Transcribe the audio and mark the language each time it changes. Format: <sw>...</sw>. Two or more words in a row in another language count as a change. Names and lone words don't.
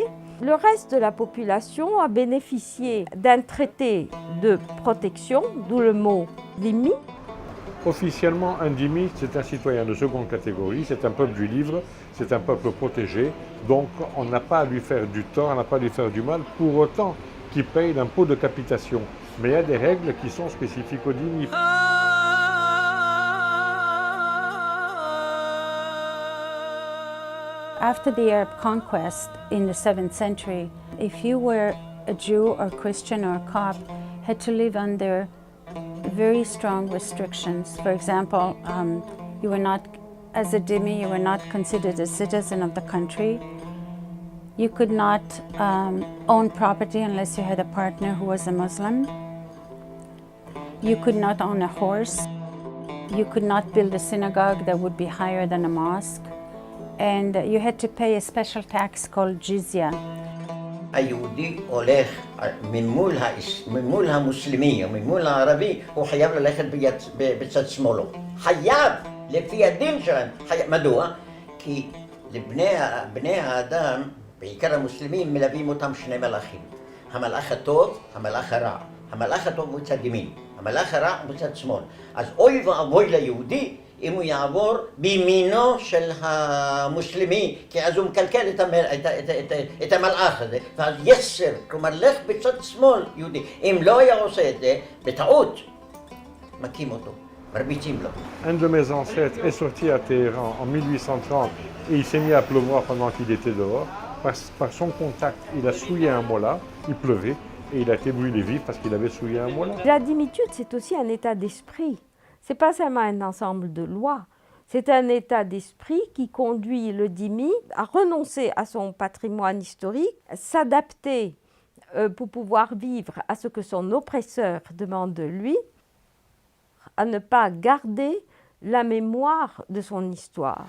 <fr>Le reste de la population a bénéficié d'un traité de protection, d'où le mot dhimmi. Officiellement, un dhimmi, c'est un citoyen de seconde catégorie, c'est un peuple du livre, c'est un peuple protégé, donc on n'a pas à lui faire du tort, on n'a pas à lui faire du mal, pour autant qu'il paye l'impôt de capitation. Mais il y a des règles qui sont spécifiques aux dhimmi.</fr> <en>After the Arab conquest in the 7th century, if you were a Jew or Christian or Copt, had to live under very strong restrictions. For example, you were not, as a dhimmi, you were not considered a citizen of the country. You could not own property unless you had a partner who was a Muslim. You could not own a horse. You could not build a synagogue that would be higher than a mosque. And you had to pay a special tax called jizya.</en> <he>היהודי הולך ממול המוסלמי או ממול הערבי, הוא חייב ללכת בצד שמאלו. חייב, לפי הדין שלהם. מדוע? כי לבני האדם, בעיקר המוסלמים, מלווים אותם שני מלאכים. המלאך הטוב, המלאך הרע. המלאך הטוב הוא מצד ימין, המלאך הרע הוא מצד שמאל. אז אוי ואבוי ליהודי אם הוא יעבור בימינו של המוסלמי, כי אז הוא מקלקל את המלאך הזה, ואז יסר, כלומר לך בצד שמאל יהודי. אם לא היה עושה את זה, בטעות, מכים אותו, מרביצים לו.</he> <fr>Un de mes ancêtres est sorti à Téhéran en 1830 et il s'est mis à pleuvoir pendant qu'il était dehors. Par son contact, il a souillé un mola, il pleuvait, et il a été brûlé vif parce qu'il avait souillé un mola. La dhimmitude, c'est aussi un état d'esprit. Ce n'est pas seulement un ensemble de lois, c'est un état d'esprit qui conduit le dhimmi à renoncer à son patrimoine historique, s'adapter pour pouvoir vivre à ce que son oppresseur demande de lui, à ne pas garder la mémoire de son histoire.</fr>